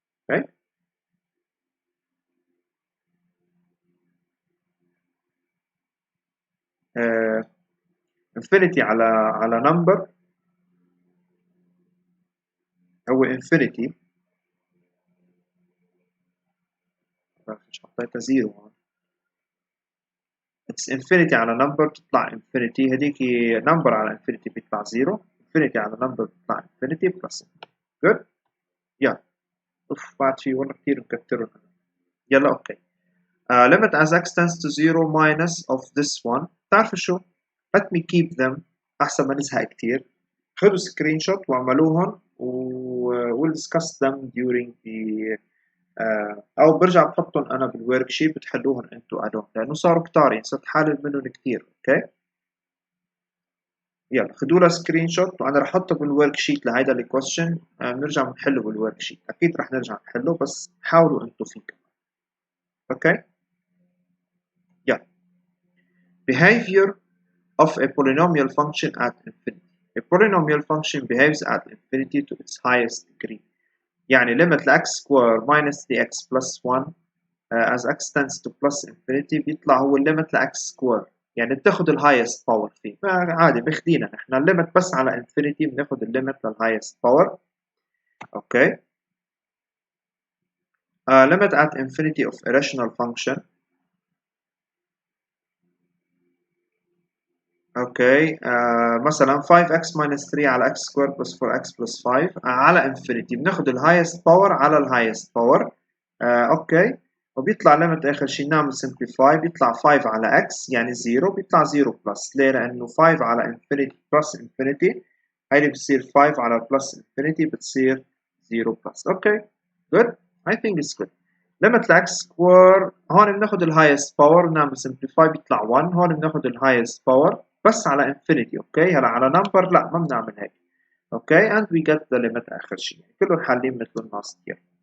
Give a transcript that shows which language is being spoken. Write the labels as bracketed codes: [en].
[ar] اوكي infinity على number هو infinity مش حطيتها 0 هون. it's infinity على number بتطلع infinity هديك number على infinity بيطلع 0 infinity على number بيطلع infinity plus good. يلا اوف بعد في والله كثير مكترهم. [en] يلا okay limit as x tends to 0 minus of this one. [ar] بتعرفوا شو؟ [en] let me keep them [ar] احسن ما نزهق كثير. خذوا سكرين شوت واعملوهم [en] we'll discuss them during the [ar] او برجع بحطهم انا بالورك شيت بتحلوهم انتوا ادون لانه صاروا كتار يعني صرت حالل منهم كتير. اوكي يلا خدوا له سكرين شوت وانا رح احطه بالورك شيت لهيدا الكويستشن بنرجع بنحله بالورك شيت اكيد رح نرجع نحله بس حاولوا انتوا فيه. [en] Okay يلا behavior of a polynomial function at infinity. A polynomial function behaves at infinity to its highest degree. [ar] يعني limit ل x square minus 3x plus 1 as x tends to plus infinity بيطلع هو الليمت ل x square، يعني بتاخد الهايست باور فيه، عادي بيخدينا نحن الليمت بس على انفينيتي بناخد الليمت للهايست باور. اوكي. [en] limit at infinity of irrational function. [ar] اوكي. مثلا 5x minus 3 على x square plus 4x plus 5 على infinity بناخد الهايست باور على الهايست باور. اوكي. وبيطلع ليمت اخر شيء نعمل simplify بيطلع 5 على x يعني 0 بيطلع 0 بلس، ليه؟ لانه 5 على infinity plus infinity هيدي بتصير 5 على plus infinity بتصير 0 بلس. [en] Okay good I think it's good. [ar] limit ل x square هون بناخد الهايست باور بنعمل simplify بيطلع 1، هون بناخد الهايست باور بس على infinity. اوكي هلا على number لا ما بنعمل هيك. اوكي [en] and we get the limit [ar] اخر شيء، يعني كلهم حالين مثل الناس كثير.